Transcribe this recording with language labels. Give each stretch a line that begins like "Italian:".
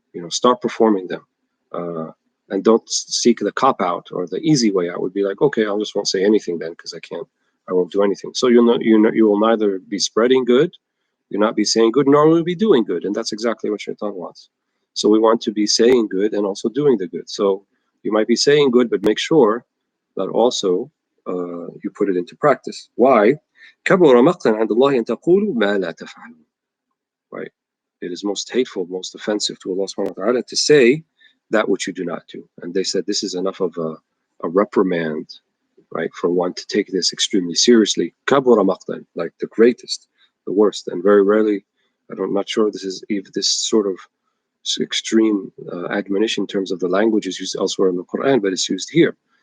English: start performing them, and don't seek the cop out or the easy way out. Would be like, okay, I just won't say anything then because I won't do anything. So you will neither be spreading good, you'll not be saying good, nor will you be doing good, and that's exactly what Shaitan wants. So we want to be saying good and also doing the good. So you might be saying good, but make sure that also you put it into practice. Why?
Arabic: كبر مقتا عند الله أن تقولوا ما لا تفعلون.
English: Right? It is most hateful, most offensive to Allah subhanahu wa ta'ala to say that which you do not do. And they said this is enough of a reprimand, right, for one to take this extremely seriously. Kabura maqtan, like the greatest, the worst. And very rarely, I'm not sure if this sort of extreme admonition in terms of the language is used elsewhere in the Quran, but it's used here.